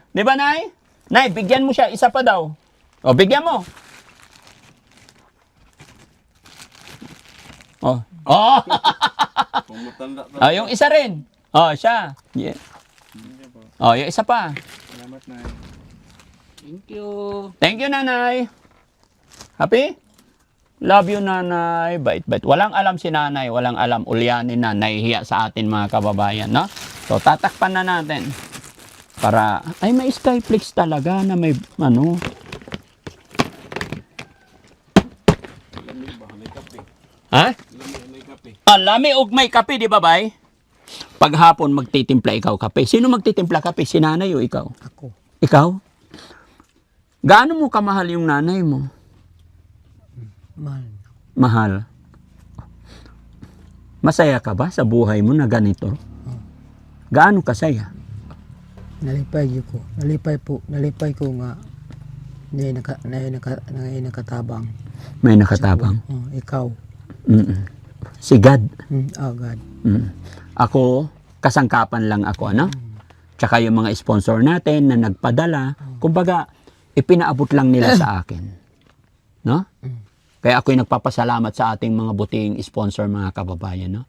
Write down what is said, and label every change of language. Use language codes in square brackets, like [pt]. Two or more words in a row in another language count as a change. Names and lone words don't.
[tl] Di ba, Nay? Nay, bigyan mo siya. Isa pa daw. O, bigyan mo. Oh. Yung isa rin. Siya. Yeah. Yung isa pa. Salamat, Nay. [en] Thank you. Thank you, Nanay. Happy? Love you, [tl] Nanay. Bait-bait. Walang alam si Nanay. Walang alam. Ulyanin na. Nahihiya sa atin, mga kababayan, no? So, tatakpan na natin. Para, may Skyflex talaga na may, Ha? [ceb] Lami og may kape, di ba, bay? Paghapon magtitimpla ikaw kape. [tl] Sino magtitimpla kape? Si nanay o ikaw? Ako. Ikaw? Gaano mo kamahal yung nanay mo? Mahal. Mahal. Masaya ka ba sa buhay mo na ganito? Gaano kasaya? [ceb] Nalipay ko. Nalipay ko nga nakatabang. May nakatabang. Ikaw. [tl] Si God. God. Ako, kasangkapan lang ako, ano? Tsaka yung mga sponsor natin na nagpadala, kumbaga, ipinaabot lang nila sa akin. No? Kaya ako'y nagpapasalamat sa ating mga buting sponsor, mga kababayan, no?